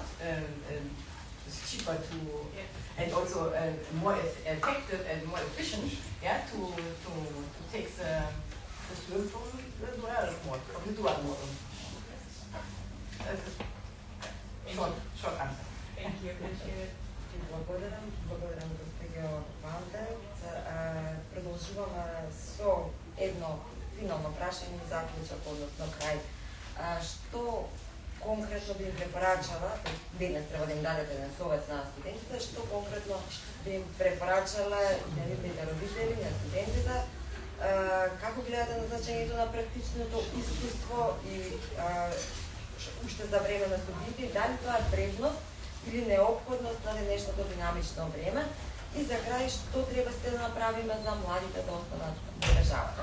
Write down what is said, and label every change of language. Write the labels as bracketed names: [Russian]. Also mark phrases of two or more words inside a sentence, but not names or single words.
[English] It's cheaper to, and also more effective and more efficient, to take the student from the dual model. Short answer. Thank you, appreciate it. [Macedonian] Благодарам, госпожа Валде, за прашање и заклучок, односно крај. Што конкретно би им препорачала, денес треба да им дадете еден совет на студентите, што конкретно би им препорачала на нивните родители, на студентите, како гледате на значењето на практичното искуство и уште за време на студиите, и дали тоа е предност или неопходност на денешното динамично време, и за крај што треба сте да направиме за младите да останат во државата.